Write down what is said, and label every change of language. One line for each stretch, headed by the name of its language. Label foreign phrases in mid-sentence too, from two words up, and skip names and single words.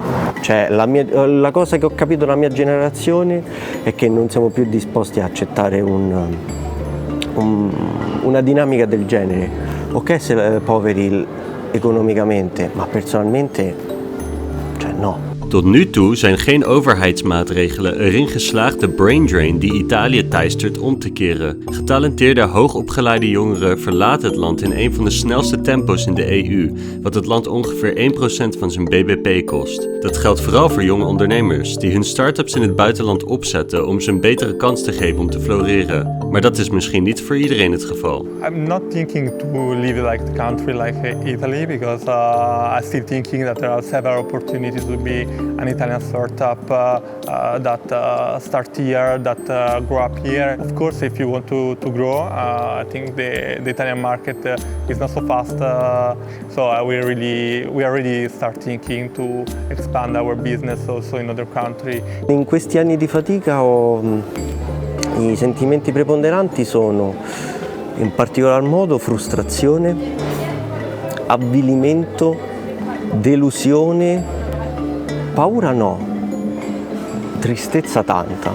Italian: Cioè, la cosa che ho capito dalla mia generazione è che non siamo più disposti a accettare una dinamica del genere. Ok, se poveri economicamente, ma personalmente, cioè no.
Dutch: Tot nu toe zijn geen overheidsmaatregelen erin geslaagd de
English: brain drain
Dutch: die Italië teistert om te keren. Getalenteerde, hoogopgeleide jongeren verlaten het land in een van de snelste tempo's in de EU, wat het land ongeveer 1% van zijn BBP kost. Dat geldt vooral voor jonge ondernemers, die hun start-ups in het buitenland opzetten om ze een betere kans te geven om te floreren. Maar dat is misschien niet voor iedereen het geval.
English: I'm not thinking to leave the country like Italy, because I'm still thinking that there are several opportunities to be an Italian startup that start here, that grow up here. Of course, if you want to grow, I think the Italian market is not so fast, so we already start thinking to expand our business also in other countries.
Italian: In questi anni di fatica i sentimenti preponderanti sono in particolar modo frustrazione, avvilimento, delusione, paura no, tristezza tanta.